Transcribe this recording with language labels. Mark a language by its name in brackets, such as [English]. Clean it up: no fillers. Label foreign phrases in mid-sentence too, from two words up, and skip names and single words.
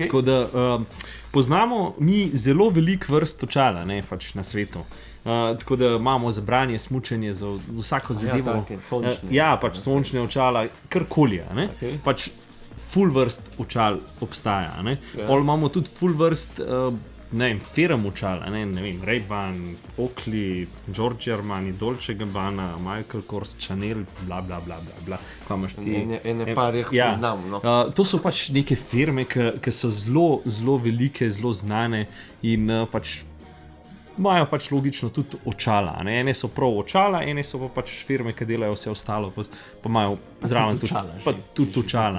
[Slovenian] Tako da poznamo mi zelo veliko vrst očala, ne, pač na svetu. Tako da imamo za branje, smučanje, za vsako zadevo. take, sončne. Pač sončne očala, karkoli. Okay. Pač full vrst očal obstaja. Ja. Pol imamo tudi full vrst firm očala, ne vem, Ray-Ban, Oakley, Giorgio Armani, Dolce Gabbana, Michael Kors, Chanel, bla bla bla bla bla. Kaj imaš ti? Ene par jih poznam, no. To so pač neke firme, ki so zelo, zelo velike, zelo znane in pač imajo pač logično tudi očala. Ne? Ene so prav očala, ene so pa pač firme, ki delajo vse ostalo, pa imajo zraven tudi očala.